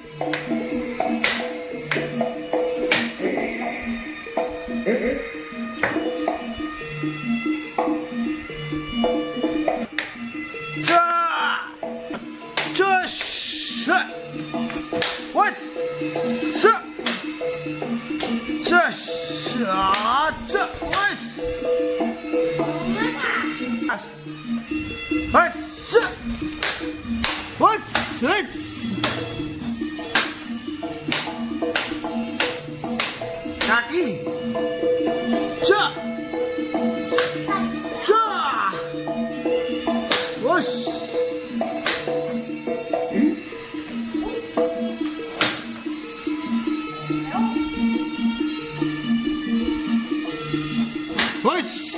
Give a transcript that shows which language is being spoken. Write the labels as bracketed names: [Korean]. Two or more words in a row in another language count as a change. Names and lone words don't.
[English] Cek, cus, cek. What? Cek, cus, ah, cek, what? As, what? Cek. What? What? Kaki. Cak. Cak. Wos. Wos.